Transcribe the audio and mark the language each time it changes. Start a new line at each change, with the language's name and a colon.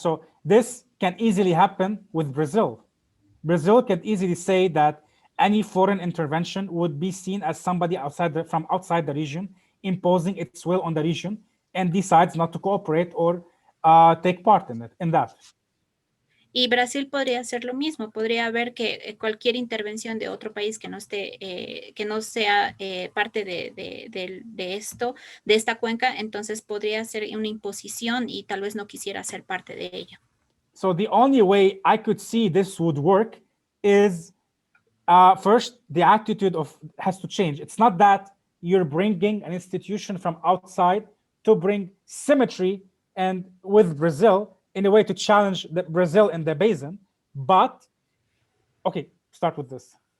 English: So this can easily happen with Brazil. Brazil can easily say that any foreign intervention would be seen as somebody from outside the region imposing its will on the region and decides not to cooperate or take part in that.
Spanish: Y Brasil podría hacer lo mismo, podría ver que cualquier intervención de otro país que no sea parte de esta cuenca, entonces podría ser una imposición y tal vez no quisiera ser parte de ella.
English: So the only way I could see this would work is first, the attitude has to change. It's not that you're bringing an institution from outside to bring symmetry and with Brazil in a way to challenge Brazil in the basin, but okay, start with this.